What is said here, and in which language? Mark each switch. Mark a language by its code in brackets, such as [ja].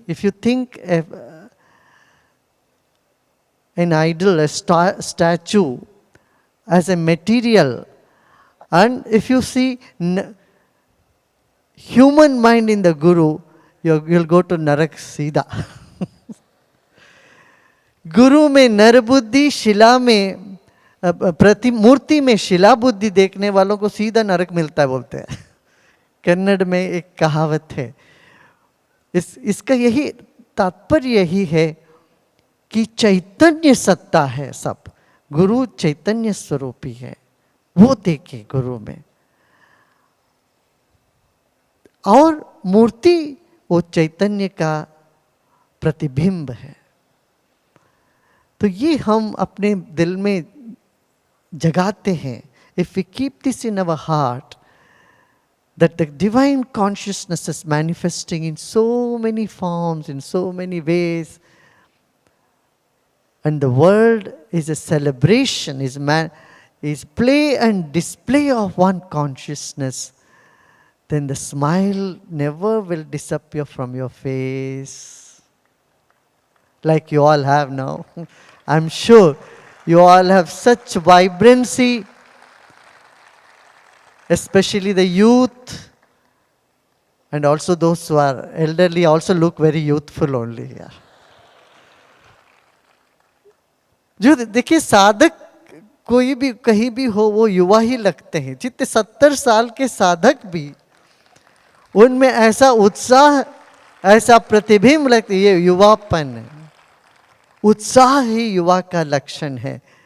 [en] If you think an idol, a statue, as a material, and if you see human mind in the Guru, you'll go to Narak सीधा. [hi] गुरु में नर बुद्धि, शिला में मूर्ति में शिला बुद्धि देखने वालों को सीधा नरक मिलता है बोलते हैं. कन्नड़ में एक कहावत है. इसका यही तात्पर्य यही है कि चैतन्य सत्ता है सब. गुरु चैतन्य स्वरूपी है, वो देखे गुरु में. और मूर्ति वो चैतन्य का प्रतिबिंब है. तो ये हम अपने दिल में जगाते हैं. [en] If we keep this in our heart, that the divine consciousness is manifesting in so many forms, in so many ways, and the world is a celebration, is play and display of one consciousness, then the smile never will disappear from your face. Like you all have now. I'm sure you all have such vibrancy, especially the youth, and also those who are elderly also look very youthful only here. [hi] जो देखिए साधक कोई भी कहीं भी हो वो युवा ही लगते हैं. जितने 70 साल के साधक भी उनमें ऐसा उत्साह, ऐसा प्रतिबिंब लगता है. ये युवापन है. उत्साह ही युवा का लक्षण है.